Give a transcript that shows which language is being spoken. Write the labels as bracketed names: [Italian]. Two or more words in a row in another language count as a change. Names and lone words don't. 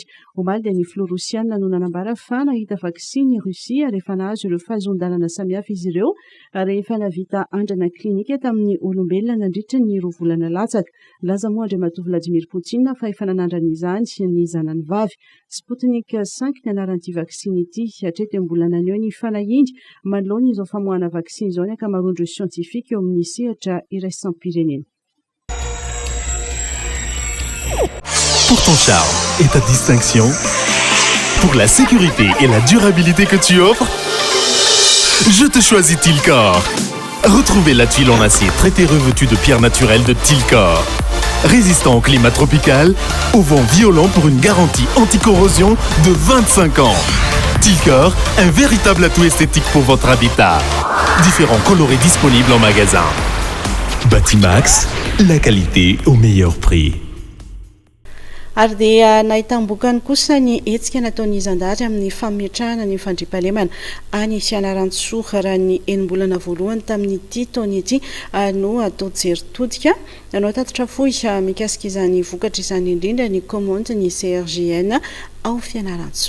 [Malagasy] Omaly dia ny Florosiana no nanambara fa nahita vaksiny Rusia rehefa nahazo ireo fahazon-dalana samihafa izy ireo rehefa navita andrana klinika tamin'ny olombelona nandritra ny 2 volana latsaka. Laza moa Andriamatoa Vladimir Poutine fa efa nanandrana izany ny zanany vavy. Sputnik 5 ny anaran'ity vaksiny ity hatreto ambolana eo ny fanahiny manoloana izao famoahana vaksiny izao ny ankamaroan'ireo siantifika eo amin'ny sehatra iraisam-pirenena. [French] Pour ton charme et ta distinction, pour la sécurité et la durabilité que tu offres, je te choisis Tilcor. Retrouvez la tuile en acier traité revêtue de pierres naturelles de Tilcor. Résistant au climat tropical, au vent violent pour une garantie anti-corrosion de 25 ans. Tilcor, un véritable atout esthétique pour votre habitat. Différents coloris disponibles en magasin. Batimax, la qualité au meilleur prix. [Malagasy] Ary dia nahitambokany kosa ny hetsika nataon'ny zandary amin'ny fametrahana ny fandriampahalemana any Fianarantsoa raha ny enim-bolana voalohany tamin'ity taona ity no atao jeritodika nanao tatitra fohy mikasika izany vokatra izany indrindra ny commande ny CRGN ao Fianarantsoa.